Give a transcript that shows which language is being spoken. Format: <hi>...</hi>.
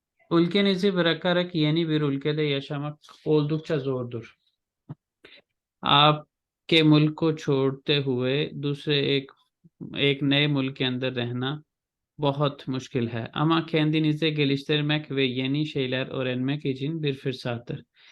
<tr>Ülkenizi bırakarak yeni bir ülkede yaşamak oldukça zordur.</tr> <hi>आपके मुल्क को छोड़ते हुए दूसरे एक एक नए मुल्क के अंदर रहना बहुत मुश्किल है.</hi> <tr>Ama kendinize geliştirmek ve yeni şeyler öğrenmek için bir fırsattır.</tr>